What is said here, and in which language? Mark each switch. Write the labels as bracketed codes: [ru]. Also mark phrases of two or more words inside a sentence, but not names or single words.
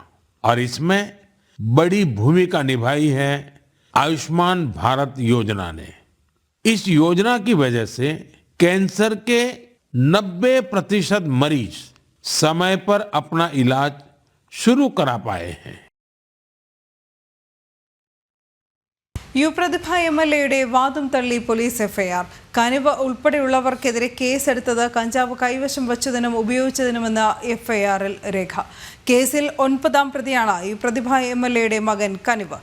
[hi] और इसमें बड़ी भूमिका निभाई है आयुष्मान भारत योजना ने। इस योजना की वजह से कैंसर के 90% मरीज समय पर अपना इलाज शुरू करा पाए हैं। [ml] യുപ്രതിഭ എംഎൽഎയുടെ വാദം തള്ളി പോലീസ് എഫ്ഐആർ. കനിവ് ഉൾപ്പെടെയുള്ളവർക്കെതിരെ കേസെടുത്തത് കഞ്ചാവ് കൈവശം വച്ചതിനും ഉപയോഗിച്ചതിനുമെന്ന് എഫ്ഐആറിൽ രേഖ. കേസിൽ 9ാം പ്രതിയാണ് യുപ്രതിഭ എംഎൽഎയുടെ മകൻ കനിവ്.